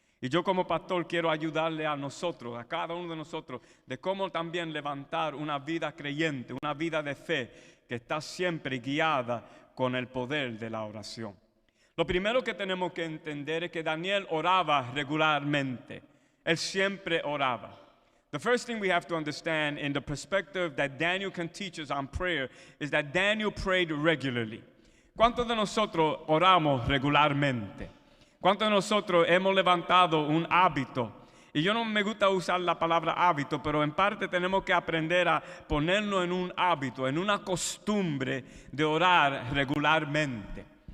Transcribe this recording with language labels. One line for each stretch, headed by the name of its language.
Spanish: Y yo como pastor quiero ayudarle a nosotros, a cada uno de nosotros, de cómo también levantar una vida creyente, una vida de fe que está siempre guiada con el poder de la oración. Lo primero que tenemos que entender es que Daniel oraba regularmente. Él siempre oraba.
English: The first thing we have to understand in the perspective that Daniel can teach us on prayer is that Daniel prayed regularly.
Spanish: ¿Cuántos de nosotros oramos regularmente? ¿Cuántos de nosotros hemos levantado un hábito? Y yo no me gusta usar la palabra hábito, pero en parte tenemos que aprender a ponerlo en un hábito, en una costumbre de orar regularmente.